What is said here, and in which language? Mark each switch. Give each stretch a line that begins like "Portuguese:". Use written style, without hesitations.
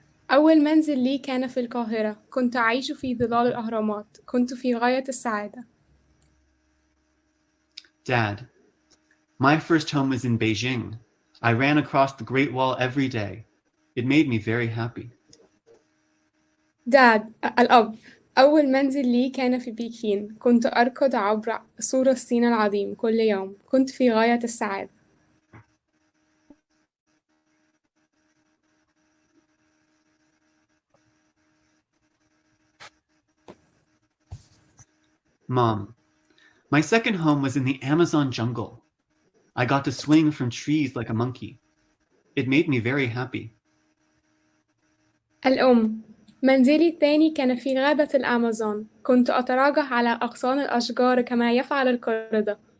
Arabic: أول منزل لي كان في القاهرة. كنت أعيش في ظلال الأهرامات. كنت في غاية السعادة.
English: Dad. My first home was in Beijing. I ran across the Great Wall every day. It made me very happy.
Arabic: Dad. الأب. أول منزل لي كان في بكين. كنت أركض عبر سور الصين العظيم كل يوم. كنت في غاية السعادة.
English: Mom. My second home was in the Amazon jungle. I got to swing from trees like a monkey. It made me very happy.
Arabic: الأم. منزلي الثاني كان في غابة الأمازون. كنت أتراجع على أغصان الأشجار كما يفعل القردة.